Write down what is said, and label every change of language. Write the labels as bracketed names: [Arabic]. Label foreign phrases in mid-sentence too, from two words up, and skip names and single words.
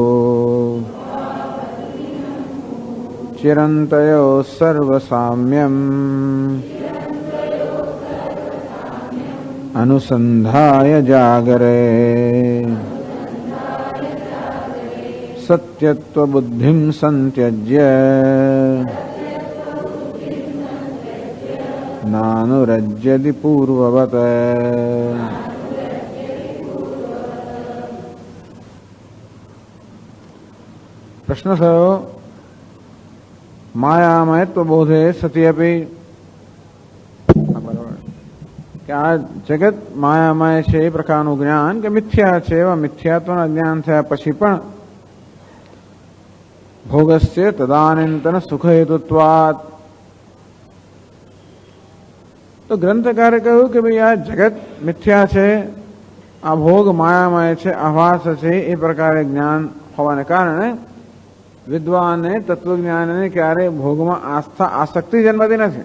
[Sanskrit] चिरन्तयोः सर्वसाम्यम् अनुसन्धाय जागरे सत्यत्वबुद्धिं संत्यज्य नानुरज्यति पूर्ववत्। [Gujarati] પ્રશ્ન થયો [Sanskrit] मायामयत्वबोधे सति अपि [Gujarati] કે આ જગત માયામય છે એ પ્રકારનું જ્ઞાન કે મિથ્યા છે, એવા મિથ્યાત્વના જ્ઞાન થયા પછી પણ [Sanskrit] भोगस्य तदानंतन सुखहेतुत्वात. [Gujarati] તો ગ્રંથકારે કહ્યું કે ભાઈ આ જગત મિથ્યા છે, આ ભોગ માયામય છે, આભાસ છે, એ પ્રકારે જ્ઞાન હોવાને કારણે વિદ્વાનને તત્વજ્ઞાનને ક્યારે ભોગમાં આસક્તિ જન્મતી નથી.